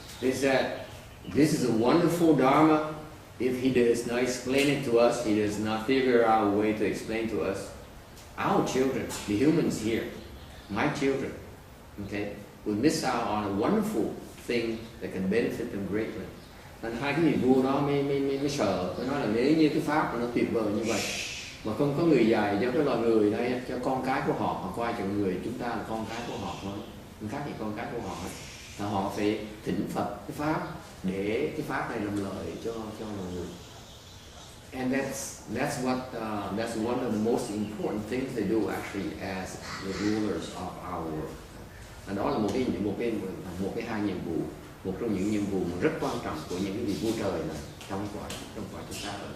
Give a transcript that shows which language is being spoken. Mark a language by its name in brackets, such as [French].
[English] They said, this is a wonderful Dharma. If he does not explain it to us, he does not figure out a way to explain to us, our children, the humans here, my children, okay, will miss out on a wonderful thing that can benefit them greatly. [Vietnamese] Nên hai cái vị vua đó mới sợ, tôi nói là nếu như cái pháp nó tuyệt vời như vậy mà không có người dạy cho cái loài người đây, cho con cái của họ, mà coi chừng người chúng ta là con cái của họ thôi, khác gì con cái của họ, là họ phải thỉnh Phật cái pháp để cái pháp này làm lợi cho mọi người. [English] And that's one of the most important things they do actually as the rulers of our world. [Vietnamese] Và đó là một cái hai nhiệm vụ, một trong những nhiệm vụ rất quan trọng của những cái vị vua trời này trong quả chúng ta.